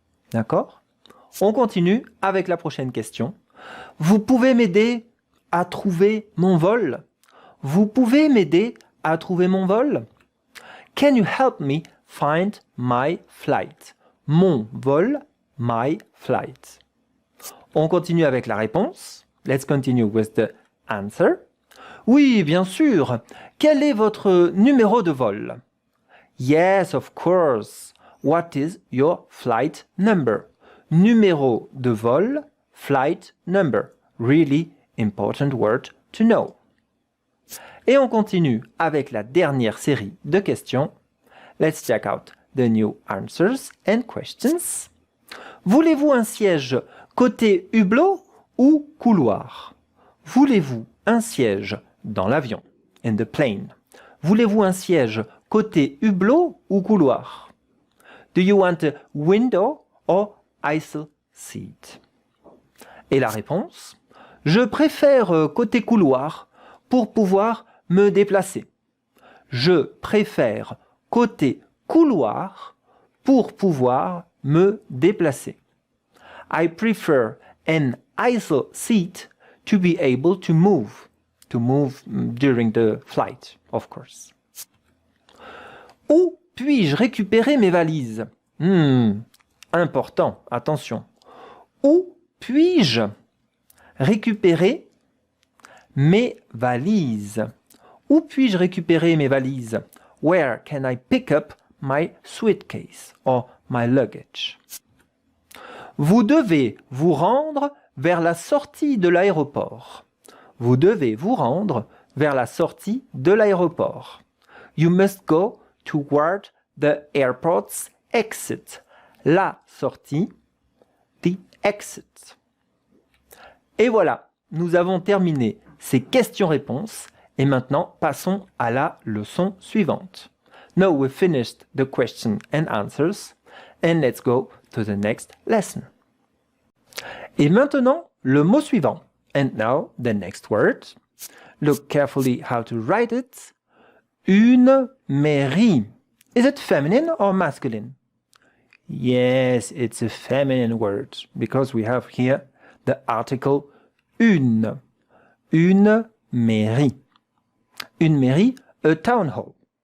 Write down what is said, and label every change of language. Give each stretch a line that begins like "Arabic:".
French: D'accord? On continue avec la prochaine question. Vous pouvez m'aider à trouver mon vol? Vous pouvez m'aider à trouver mon vol?
English: Can you help me find my flight?
French: Mon vol,
English: my flight.
French: On continue avec la réponse.
English: Let's continue with the answer.
French: Oui, bien sûr. Quel est votre numéro de vol?
English: Yes, of course. What is your flight number?
French: Numéro de vol,
English: flight number. Really important word to know.
French: Et on continue avec la dernière série de questions.
English: Let's check out the new answers and questions.
French: Voulez-vous un siège côté hublot ou couloir? Voulez-vous un siège dans l'avion? In the plane. Voulez-vous un siège côté hublot ou couloir?
English: Do you want a window or aisle seat?
French: Et la réponse? Je préfère côté couloir pour pouvoir me déplacer. Je préfère côté couloir pour pouvoir me déplacer.
English: I prefer an aisle seat to be able to move during the flight, of course.
French: Où puis-je récupérer mes valises? Important, attention. Où puis-je récupérer mes valises? Où puis-je récupérer mes valises?
English: Where can I pick up my suitcase or my luggage?
French: Vous devez vous rendre vers la sortie de l'aéroport. Vous devez vous rendre vers la sortie de l'aéroport.
English: You must go toward the airport's exit.
French: La sortie,
English: the exit.
French: Et voilà, nous avons terminé ces questions-réponses et maintenant passons à la leçon suivante.
English: Now we've finished the question and answers and let's go to the next lesson.
French: Et maintenant, le mot suivant.
English: And now the next word. Look carefully how to write it. Une mairie. Is it feminine or masculine? Yes, it's a feminine word because we have here the article une.
French: Une mairie. Une mairie,
English: a town hall.